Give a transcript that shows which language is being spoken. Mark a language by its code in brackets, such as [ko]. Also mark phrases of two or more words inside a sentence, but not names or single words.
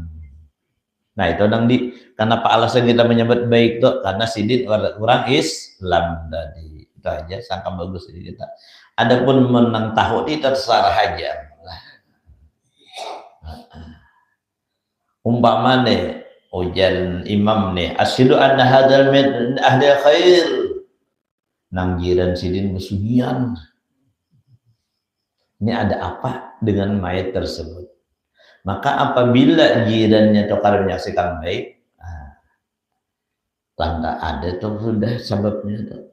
[bjn] Nah itu kenapa alasan kita menyebut baik tuh karena si orang Islam tadi. Itu aja sangka bagus jadi kita. Adapun menang tahu itu terserah aja. Umpama nih ujar imam nih [ar] asyhadu anna hadzal min ahli khair. [bjn] Nang jiran sidin musuhian. Ini ada apa dengan mayat tersebut? Maka apabila jirannya tokar menyaksikan baik, tanda ada tuh sudah sebabnya tuh.